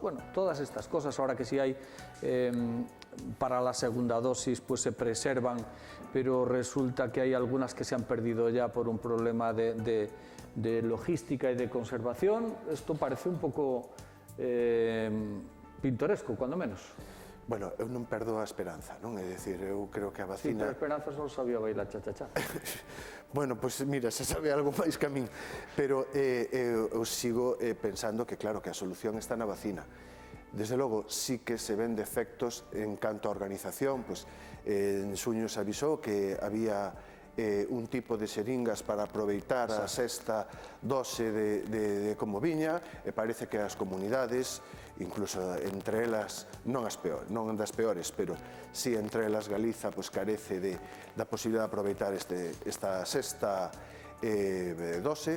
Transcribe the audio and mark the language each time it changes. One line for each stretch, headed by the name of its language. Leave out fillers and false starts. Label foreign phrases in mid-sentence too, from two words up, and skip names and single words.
Spanish: Bueno, todas estas cosas, ahora que sí hay para la segunda dosis, pues se preservan, pero resulta que hay algunas que se han perdido ya por un problema de logística y de conservación. Esto parece un poco pintoresco, cuando menos. Bueno,
Galician: eu non perdo a esperanza, non? É dicir, eu creo que a Sí, vacina... pero a esperanza só sabía bailar cha-cha-cha. Bueno, pois mira, se sabe algo máis que a min, pero eu sigo pensando que claro, que a solución está na vacina. Desde logo, sí que se ven defectos en canto a organización, pois en xuño se avisou que había un tipo de xeringas para aproveitar a sexta dose de como viña, e parece que as comunidades, incluso entre elas, non das peores, pero si entre elas Galiza pues, carece da posibilidade de aproveitar esta sexta dose.